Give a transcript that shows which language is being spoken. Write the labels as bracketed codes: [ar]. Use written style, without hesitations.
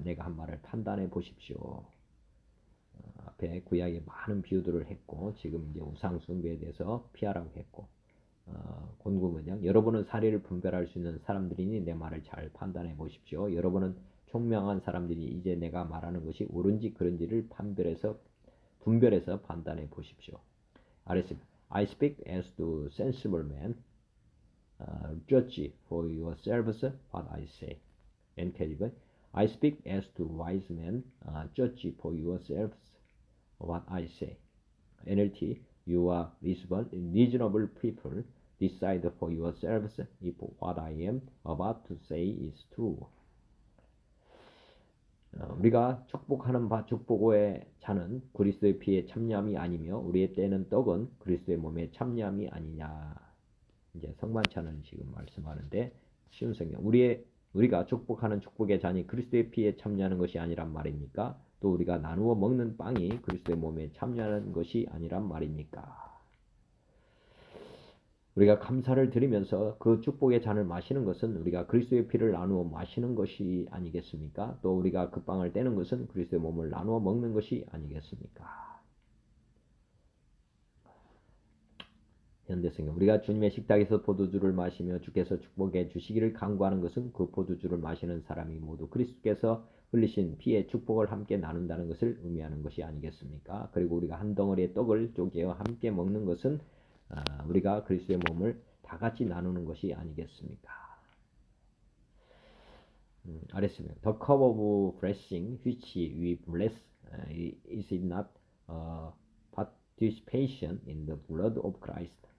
[ko] 내가 한 말을 판단해 보십시오. 앞에 구약에 많은 비유들을 했고 지금 이제 우상 숭배에 대해서 피하라고 했고 본구문장 여러분은 사리를 분별할 수 있는 사람들이니 내 말을 잘 판단해 보십시오. 여러분은 총명한 사람들이 이제 내가 말하는 것이 옳은지 그른지를 분별해서 판단해 보십시오. 아래습니다. [en] I speak as to sensible men. Judge for yourselves what I say. NKJ. I speak as to wise men. Judge for yourselves what I say. NLT. You are reasonable people. Decide for yourselves if what I am about to say is true. [ko] 우리가 축복하는 바 축복의 잔은 그리스도의 피에 참여함이 아니며 우리의 떼는 떡은 그리스도의 몸에 참여함이 아니냐. 이제 성만찬을 지금 말씀하는데 쉬운 성경. 우리가 축복하는 축복의 잔이 그리스도의 피에 참여하는 것이 아니란 말입니까? 또 우리가 나누어 먹는 빵이 그리스도의 몸에 참여하는 것이 아니란 말입니까? 우리가 감사를 드리면서 그 축복의 잔을 마시는 것은 우리가 그리스도의 피를 나누어 마시는 것이 아니겠습니까? 또 우리가 그 빵을 떼는 것은 그리스도의 몸을 나누어 먹는 것이 아니겠습니까? 현대성경. 우리가 주님의 식탁에서 포도주를 마시며 주께서 축복해 주시기를 간구하는 것은 그 포도주를 마시는 사람이 모두 그리스도께서 흘리신 피의 축복을 함께 나눈다는 것을 의미하는 것이 아니겠습니까? 그리고 우리가 한 덩어리의 떡을 쪼개어 함께 먹는 것은 우리가 그리스도의 몸을 다 같이 나누는 것이 아니겠습니까? 아랬습니다. [en] The cup of blessing which we bless is it not participation in the blood of Christ?